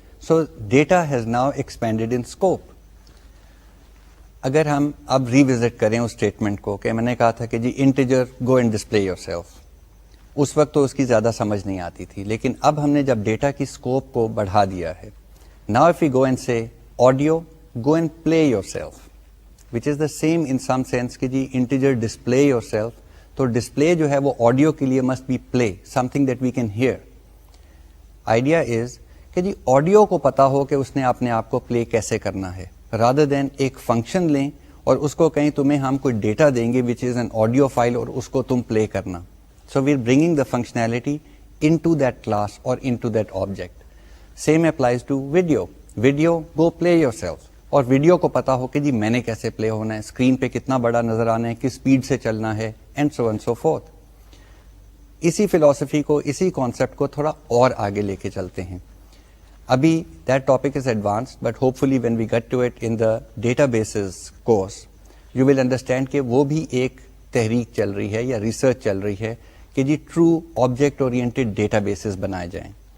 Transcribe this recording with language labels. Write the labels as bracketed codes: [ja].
[en] So data has now expanded in scope. [ur] اگر ہم اب ریوزٹ کریں اس اسٹیٹمنٹ کو کہ میں نے کہا تھا کہ جی integer [en] go and display yourself, [ur] اس وقت تو اس کی زیادہ سمجھ نہیں آتی تھی, لیکن اب ہم نے جب ڈیٹا کی اسکوپ کو بڑھا دیا ہے, [en] now if you go and say audio go and play yourself, which is the same in some sense [ur] کہ جی [en] integer display yourself, [ur] تو display جو ہے وہ audio کے لیے [en] must be play, something that we can hear. Idea is [ur] کہ جی audio کو پتا ہو کہ اس نے اپنے آپ کو play کیسے کرنا ہے, rather than ایک function لیں اور اس کو کہیں تمہیں ہم کوئی ڈیٹا دیں گے [en] which is an audio file [ur] اور اس کو تم play کرنا. [en] So we're bringing the functionality into that class or into that object. Same applies to video. Video, go play yourself. [ur] اور ویڈیو کو پتا ہو کہ جی میں نے کیسے پلے ہونا ہے, اسکرین پہ کتنا بڑا نظر آنا ہے, کس اسپیڈ سے چلنا ہے, [en] And so and so forth. [ur] اسی فلاسفی کو, اسی کانسیپٹ کو تھوڑا اور آگے لے کے چلتے ہیں. ابھی [en] that topic is advance, but hopefully when we get to it in the databases course you will understand [ur] کہ وہ بھی ایک تحریک چل رہی ہے یا ریسرچ چل رہی ہے کہ جی true object oriented data bases بنائے جائیں.